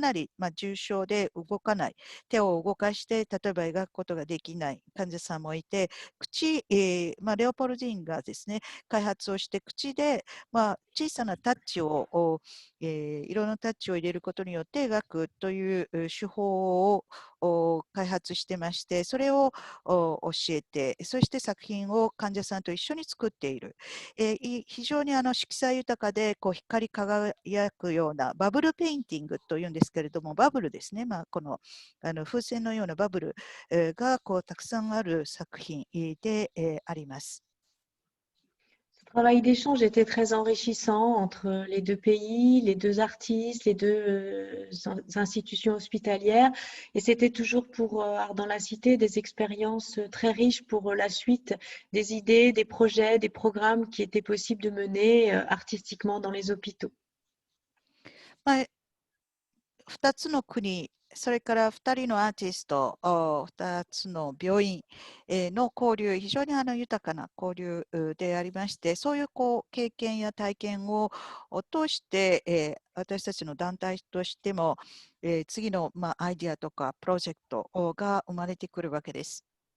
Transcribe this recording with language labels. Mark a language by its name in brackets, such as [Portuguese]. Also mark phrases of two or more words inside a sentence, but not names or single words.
[Japanese] なり、重症で動かない、手を動かして、例えば描くことができない患者さんもいて、レオポルディンがですね、開発をして口で、小さなタッチ色のタッチを入れることによって描くという手法を開発してまして、それを教えて、そして作品を患者さんと一緒に作っている。非常に色彩豊かで光り輝くようなバブルペインティングというんですけれども、バブルですね、この風船のようなバブルがたくさんある作品であります。 [French] Ce travail d'échange était très enrichissant entre les deux pays, les deux artistes, les deux institutions hospitalières. Et c'était toujours pour Art dans la Cité des expériences très riches pour la suite, des idées, des projets, des programmes qui étaient possibles de mener artistiquement dans les hôpitaux. [Japanese] 2 つの国、それから2人のアーティスト、2つの病院の交流、非常に豊かな交流でありまして、そういう経験や体験を通して、私たちの団体としても、次のアイディアとかプロジェクトが生まれてくるわけです。